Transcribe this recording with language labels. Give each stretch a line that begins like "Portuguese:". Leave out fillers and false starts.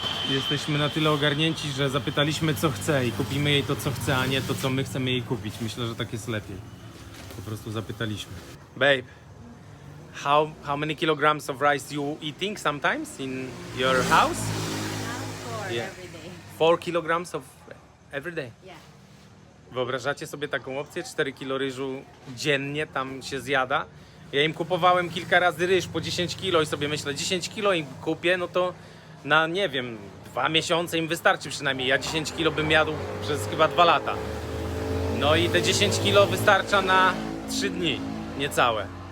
Polish: Jesteśmy na tyle ogarnięci, że zapytaliśmy, co chce i kupimy jej to, co chce, a nie to, co my chcemy jej kupić. Myślę, że tak jest lepiej. Po prostu zapytaliśmy.
English: Babe, how many kilograms of rice you eating sometimes in your house? 4 Yeah. every day. 4 kilograms of every day. Yeah.
Polish: Wyobrażacie sobie taką opcję? 4 kilo ryżu dziennie tam się zjada. Ja im kupowałem kilka razy ryż po 10 kilo i sobie myślę, 10 kilo im kupię, no to na, nie wiem, 2 miesiące im wystarczy przynajmniej. Ja 10 kilo bym jadł przez chyba 2 lata. No i te 10 kilo wystarcza na 3 dni, niecałe.